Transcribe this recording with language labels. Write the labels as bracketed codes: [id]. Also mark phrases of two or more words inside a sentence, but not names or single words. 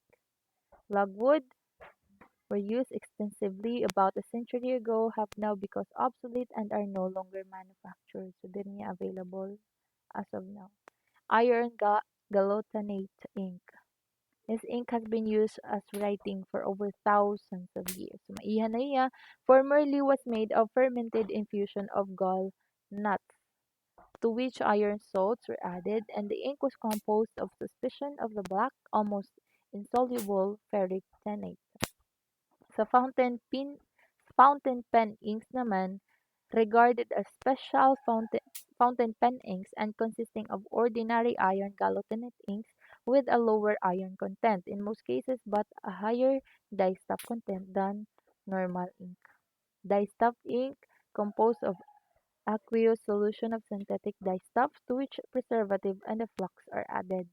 [en] Logwood were used extensively about a century ago, have now become obsolete and are no longer manufactured. So, they're not available as of now. Iron galatonate ink. This ink has been used as writing for over thousands of years. So, [war] maihan na iya, [en] formerly was made of fermented infusion of gall nuts, to which iron salts were added, and the ink was composed of suspicion of the black, almost insoluble ferric tannate. Sa fountain pen inks naman, regarded as special fountain pen inks and consisting of ordinary iron galatinate inks with a lower iron content in most cases but a higher dye-stuff content than normal ink. Dye-stuff ink composed of aqueous solution of synthetic dye-stuff to which preservative and a flux are added.